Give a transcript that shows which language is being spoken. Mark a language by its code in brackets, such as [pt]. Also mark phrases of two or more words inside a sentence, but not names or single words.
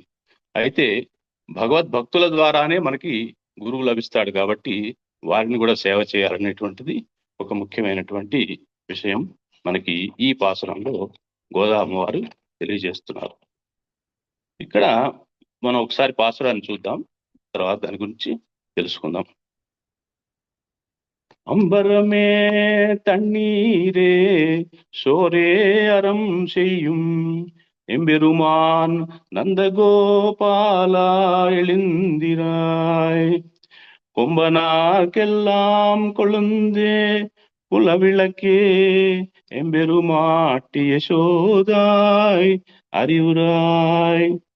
[te] అయితే భగవద్భక్తుల ద్వారానే మనకి గురువు లభిస్తాడు కాబట్టి వారిని కూడా సేవ చేయాలనేటువంటిది ఒక ముఖ్యమైనటువంటి విషయం మనకి ఈ పాసురంలో గోదామ్మవారు తెలియజేస్తున్నారు. ఇక్కడ మనం ఒకసారి పాసురాన్ని చూద్దాం, తర్వాత దాని గురించి తెలుసుకుందాం. [ta] அம்பரமே தண்ணீரே சோரே அறம் செய்யும் எம்பெருமான் நந்தகோபாலா எழுந்திராய் கொம்பனார்க்கெல்லாம் கொழுந்தே குலவிளக்கே எம்பெருமாட்டி யசோதாய் அறிவுராய்